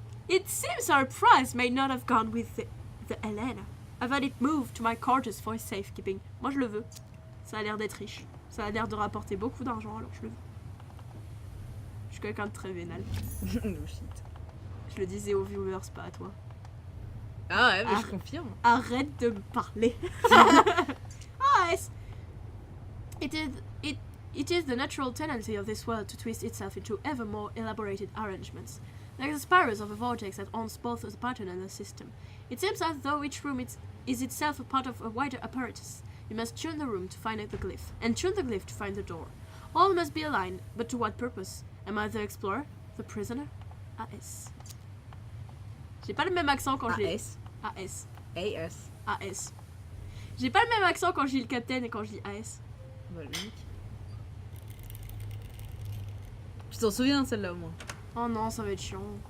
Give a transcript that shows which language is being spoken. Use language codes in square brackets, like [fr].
[en] It seems our prize may not have gone with the Elena. I've had it moved to my quarters for safekeeping. [fr] Moi, je le veux. Ça a l'air d'être riche. Ça a l'air de rapporter beaucoup d'argent, alors je le veux. Je suis quelqu'un de très vénal. [en] No shit. [fr] Je le disais aux viewers, pas à toi. Ah ouais, mais je confirme. Arrête de me parler. Ah, yes. [en] It is the natural tendency of this world to twist itself into ever more elaborated arrangements, like the spirals of a vortex that owns both the pattern and the system. It seems as though each room is itself a part of a wider apparatus. You must tune the room to find the glyph, and tune the glyph to find the door. All must be aligned, but to what purpose? Am I the explorer? The prisoner? AS. [fr] J'ai pas le même accent quand j'ai... AS. AS. AS. AS. J'ai pas le même accent quand je lis le capitaine et quand je lis AS. Bah, logique. Tu t'en souviens celle-là au moins? Oh non, ça va être chiant.